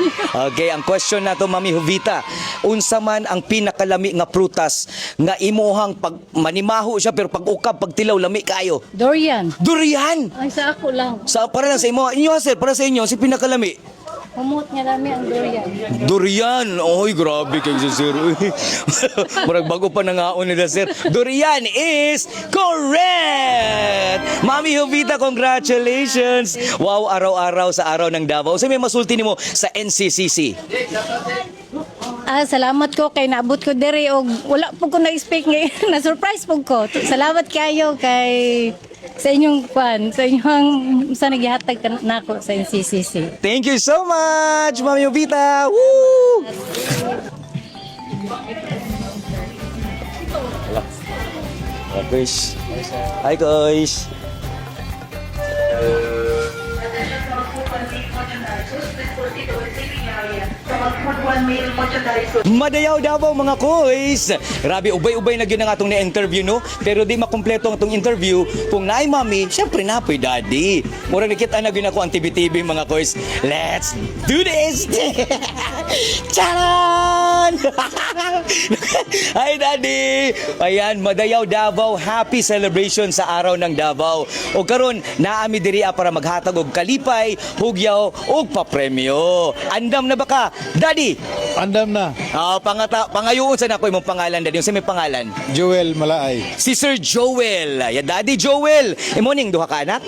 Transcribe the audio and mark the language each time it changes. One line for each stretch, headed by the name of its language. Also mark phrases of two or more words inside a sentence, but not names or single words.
Cebuano: Okay, ang question na to Mami Jovita, unsa man ang pinakalami nga prutas nga imuhang pag manimaho siya pero pag ukab pag tilaw lami kayo? Durian. Durian! Ay sa ako lang. Sa para lang sa imo, inyo sir, para sa inyo si pinakalami. Humot nga lami ang durian. Durian. Oy, grabe kay sir. Murag bago pa nangaon nila sir.
English: Durian is correct.
Filipino: Mami Jovita, congratulations. Wow, araw-araw sa araw ng Davao.
Cebuano: Sa may masulti nimo sa NCCC. Salamat ko kay naabot ko diri og wala po ko na-expect ngayon. Na-surprise po ko. Salamat kayo kay sa inyong sa inyong sa naghihatag nako sa NCCC.
English: Thank you so much, Mami Jovita. Woo! Hi, guys.
Cebuano: Hi, guys. Madayaw Davao mga koys. Grabe ubay-ubay na gyud ang atong na-interview no, pero di makumpleto ang atong interview kung naay Mami, syempre napoy daddy. Murag nakita na gyud ako ang TV mga koys.
English: Let's do this. Charan! Hi daddy.
Filipino: Ayan, Madayaw Davao,
English: happy celebration
Filipino: sa araw ng Davao.
Cebuano: O karon naami diri para maghatag og kalipay, hugyaw ug papremyo. Andam na ba ka, daddy? Andam na. Pangayoon sa nako imong pangalan daddy. Unsa may pangalan? Joel Malaay. Si Sir Joel. Ya Daddy Joel. Imo ning duha ka anak?